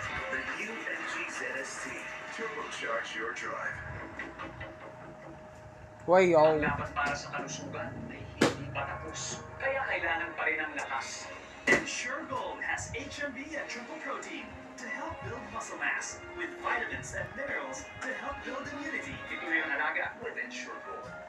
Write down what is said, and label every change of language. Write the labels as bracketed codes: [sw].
[en] The new MG ZST. Turbocharge your drive. Wayo. [tl] Ang laban para sa kalusugan ay hindi pa tapos. Kaya kailangan pa rin ang lakas. [en] Ensure Gold has HMB and triple protein to help build muscle mass, with vitamins and minerals to help build immunity. [tl] Ito yung alaga with Ensure Gold.